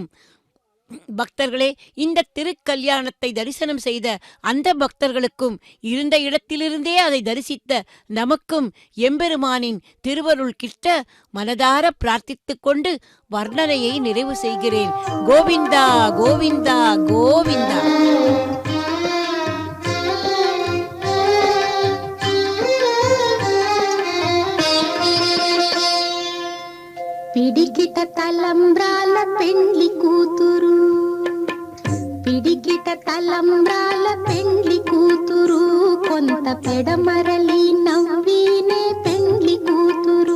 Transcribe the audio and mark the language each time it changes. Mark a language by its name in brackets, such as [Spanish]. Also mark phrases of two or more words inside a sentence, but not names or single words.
[Tamil] பக்தர்களே, இந்த திருக்கல்யாணத்தை தரிசனம் செய்த அந்த பக்தர்களுக்கும் இருந்த இடத்திலிருந்தே அதை தரிசித்த நமக்கும் எம்பெருமானின் திருவருள் கிட்ட மனதார பிரார்த்தித்துக் கொண்டு வர்ணனையை நிறைவு செய்கிறேன். கோவிந்தா கோவிந்தா கோவிந்தா. [Telugu] పిడికిట తలంబ్రాల పెండ్లి కూతురు, పిడికిట తలంబ్రాల పెండ్లి కూతురు, కొంత పెడమరలి నవ్వినే పెండ్లి కూతురు.